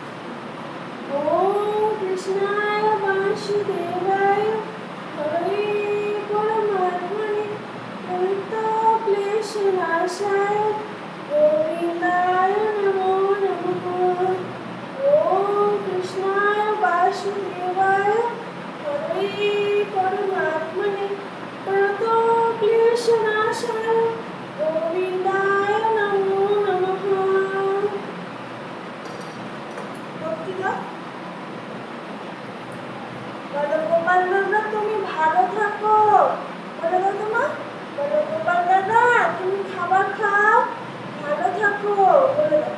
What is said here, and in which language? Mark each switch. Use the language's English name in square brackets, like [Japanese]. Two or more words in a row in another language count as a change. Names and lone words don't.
[Sanskrit] ॐ कृष्णाय वासुदेवाय हरे परमात्मने क्लेशनाशाय गोविन्दाय नमो नमः। ॐ कृष्णाय वासुदेवाय हरे परमात्मने क्लेशनाशाय गोविन्दाय नमो नमः। [Bangla] বলো গোপাল দাদা তুমি ভালো থাকো, বলো দাদা, বলো গোপাল দাদা তুমি খাবার খাও, ভালো থাকো, বলে দাও।